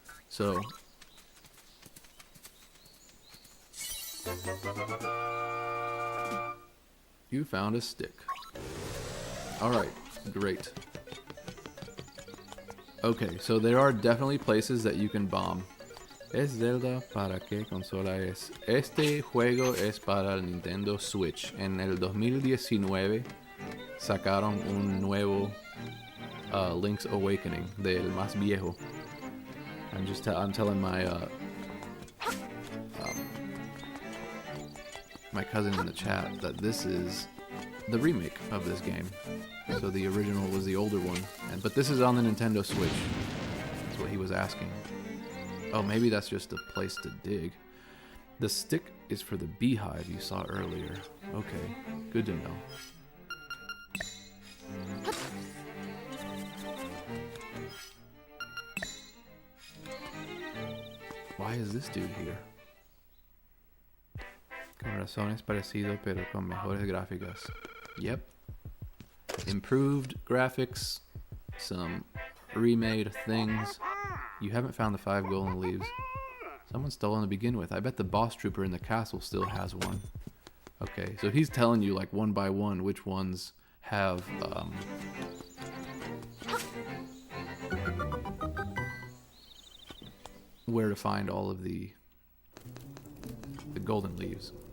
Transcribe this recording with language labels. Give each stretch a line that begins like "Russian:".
English: So you found a stick. Alright, great. Okay, so there are definitely places that you can bomb.
Spanish: ¿Es Zelda para qué consola es? Este juego es para el Nintendo Switch. En el 2019 sacaron un nuevo Link's Awakening, del más viejo.
English: I'm telling my my cousin in the chat that this is the remake of this game. So the original was the older one, but this is on the Nintendo Switch. That's what he was asking. Oh, maybe that's just a place to dig. The stick is for the beehive you saw earlier. Okay, good to know. Why is this dude here?
Spanish: Con razón es parecido, pero con mejores gráficas.
English: Yep. Improved graphics, some remade things. You haven't found the 5 golden leaves. Someone stole them to begin with. I bet the boss trooper in the castle still has one. Okay, so he's telling you like one by one which ones have where to find all of the golden leaves.